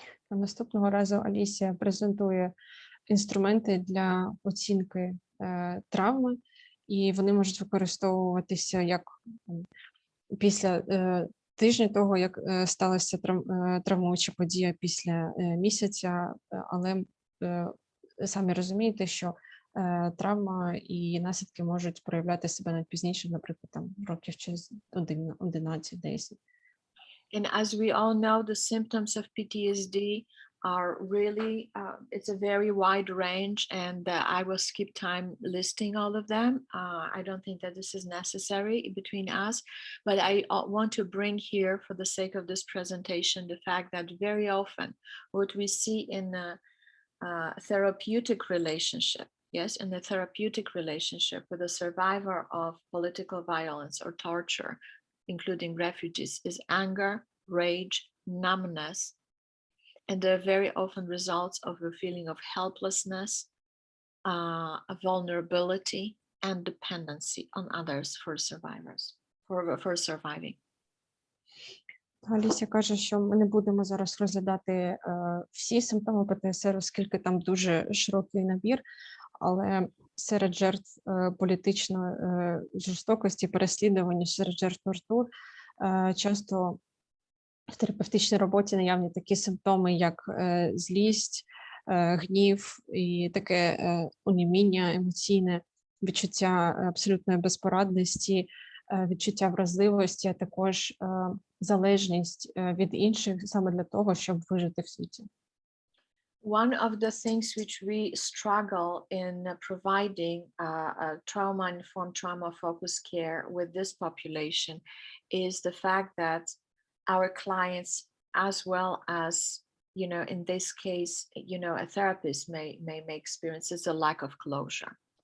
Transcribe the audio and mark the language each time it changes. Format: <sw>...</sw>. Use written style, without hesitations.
<uk>Наступного разу Алісія презентує інструменти для оцінки травми, і вони можуть використовуватися як після тижня того, як сталася травмуюча подія після місяця, але самі розумієте, що травма і наслідки можуть проявляти себе навіть пізніше, наприклад, там років через 11-10.</uk> <en>And as we all know, the symptoms of PTSD are really, it's a very wide range, and I will skip time listing all of them. I don't think that this is necessary between us, but I want to bring here, for the sake of this presentation, the fact that very often what we see in a therapeutic relationship, yes, in the therapeutic relationship with a survivor of political violence or torture, including refugees, is anger, rage, numbness, and they're very often results of a feeling of helplessness, vulnerability, and dependency on others for surviving.</en> <uk>Алісія каже, що ми не будемо зараз розглядати всі симптоми ПТСР, оскільки там дуже широкий набір, але серед жертв політичної жорстокості, переслідування, серед жертв тортур часто в терапевтичній роботі наявні такі симптоми, як злість, гнів і таке оніміння емоційне, відчуття абсолютної безпорадності, відчуття вразливості, а також залежність від інших саме для того, щоб вижити в світі.</uk> <en>One of the things which we struggle in providing trauma-informed, trauma-focused care with this population is the fact that our clients, as well as, in this case, a therapist may experience is a lack of closure.</en>